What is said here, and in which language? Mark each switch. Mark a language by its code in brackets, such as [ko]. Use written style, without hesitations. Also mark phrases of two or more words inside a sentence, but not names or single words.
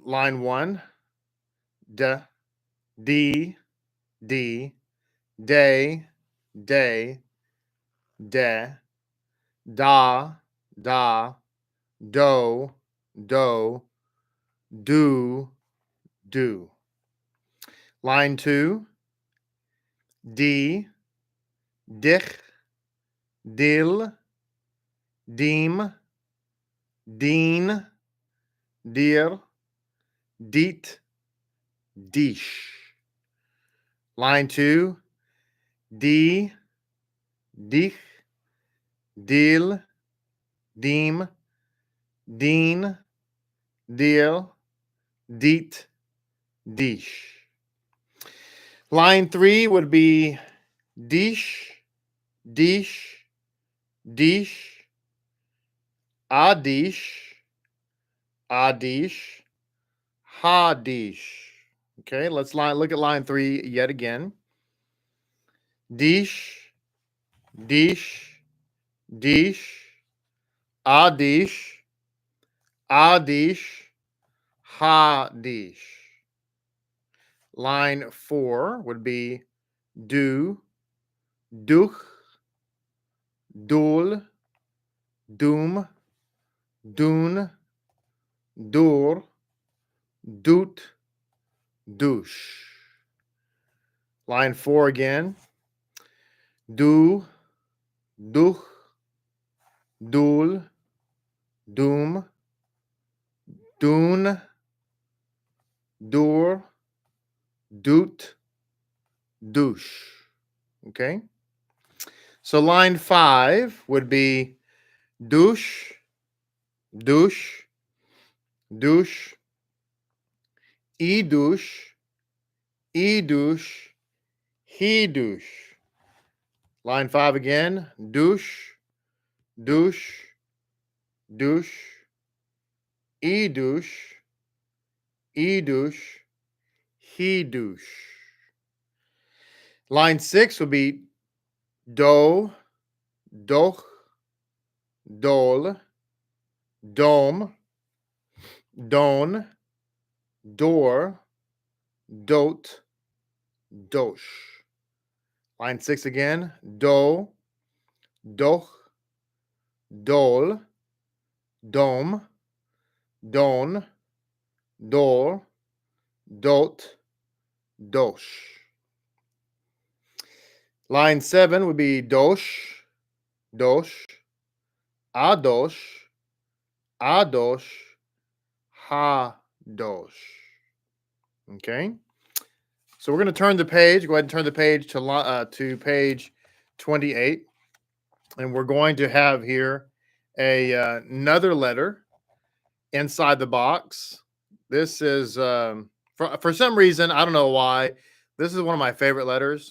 [en] Line 1, de, D, day, de, da, do, do. Line 2, D, dich, dil, dim, din, dir, dit, dish. Line 2, D, dich, dil, dim, din, dir, dit, dish. Line 3 would be dish, dish, adish, hadish. Okay, look at line 3 yet again. Dish, dish, dish, adish, adish, hadish. Line 4 would be do, duch, dul, doom, dun, dur, doot, douche. Line 4 again. Do, duch, dul, doom, dun, dur, doot, douche. Okay. So line 5 would be douche, douche, douche, e-douche, e-douche, he-douche. Line 5 again. Douche, douche, douche, e-douche, e-douche, he-douche. Line 6 would be do, doch, dol, dome, don, door, dote, dosh. Line 6 again. Do, doch, dol, dome, don, door, dote, dosh. Line 7 would be dosh, dosh, adosh, adosh, hadosh. Okay. So we're going to turn the page. Go ahead and turn the page to page 28. And we're going to have here another letter inside the box. This is, for some reason, I don't know why, this is one of my favorite letters.